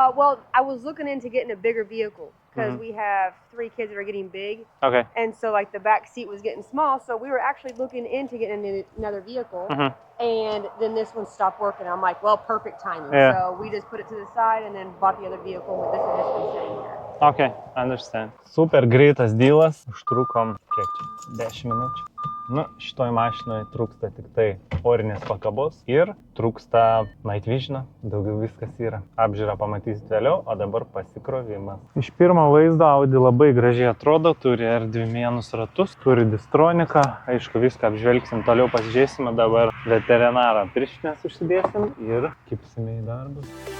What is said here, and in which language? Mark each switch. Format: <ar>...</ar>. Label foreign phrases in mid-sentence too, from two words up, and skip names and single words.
<en>well, I was looking into getting a bigger vehicle because we have 3 kids that are getting big, Okay. and so like the back seat was getting small. So we were actually looking into getting another vehicle, and then this one stopped working. I'm like, well, perfect timing. Yeah. So we just put it to the side and then bought the other vehicle. With this one just been sitting here. Okay, understand.</en> <lt>Super greitas dealas. Užtrukom, kiek čia? 10 minučių. Nu, šitoj mašinoje trūksta tik tai orinės pakabos ir trūksta</lt> <en>Night Vision,</en> <lt>daugiau viskas yra. Apžiūrą pamatysit vėliau, o dabar pasikrovimas. Iš pirmo vaizdo Audi labai gražiai atrodo, turi R2 ratus, turi Distroniką, aišku, viską apžvelgsim, toliau pasižiūrėsime, dabar veterinarą pirštinės užsidėsim ir kipsime į darbus.</lt>